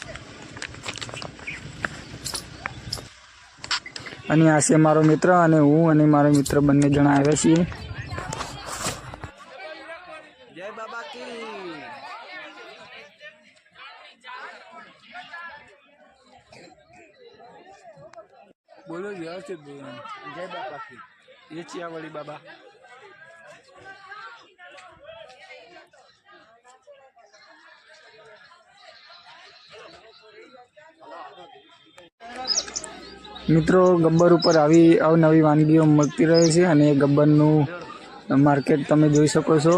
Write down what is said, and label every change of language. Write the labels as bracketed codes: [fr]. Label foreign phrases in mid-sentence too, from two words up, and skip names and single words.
[gu] અને આ છે મારો મિત્ર અને હું અને મારો મિત્ર બંને જણા આવ્યા છીએ। [hi] जय बाबा की [gu] બોલો વ્યવસ્થિત બોલો। [hi] जय बाबा की ये चियावड़ी बाबा। [gu] મિત્રો ગબ્બર ઉપર આવી અવનવી વાનગીઓ મળતી રહે છે અને ગબ્બરનું માર્કેટ તમે જોઈ શકો છો।